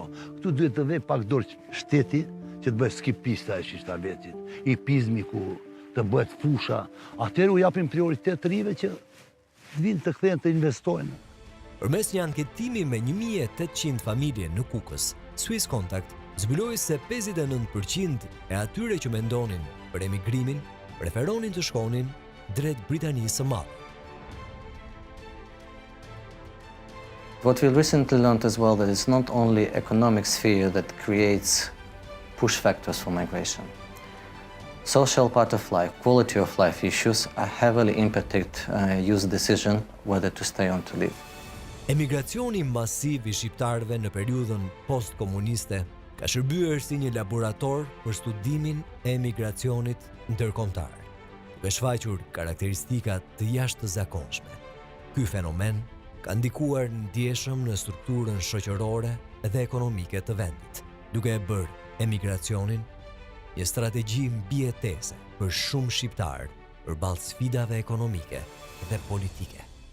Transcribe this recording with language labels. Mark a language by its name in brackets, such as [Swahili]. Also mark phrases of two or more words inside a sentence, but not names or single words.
[Albanian] Këtu duhet të vej pak dorë shteti që të bëhet ski pista e Qishtavetsit, hipizmi ku të bëhet fusha, atëherë u japin prioritet të rive që vinë të kthehen të investojnë. Përmes një anketimi me 1800 familje në Kukës, Swiss Contact zbuloi se 59% e atyre që mendonin për emigrimin preferonin të shkonin drejt Britanisë së Madhe. [English] What we recently learned as well that it's not only economic sphere that creates push factors for migration. Social part of life, quality of life issues are heavily impacted youth decision whether to stay on to live. [Albanian] Emigracioni masiv i shqiptarëve në periudhën post-komuniste ka shërbyer si një laborator për studimin e emigracionit ndërkombëtar, duke shfaqur karakteristika të jashtëzakonshme. Ky fenomen ka ndikuar ndjeshëm në strukturën shoqërore dhe ekonomike të vendit, duke e bërë emigracionin një strategji mbijetese për shumë shqiptarë përballë sfidave ekonomike dhe politike.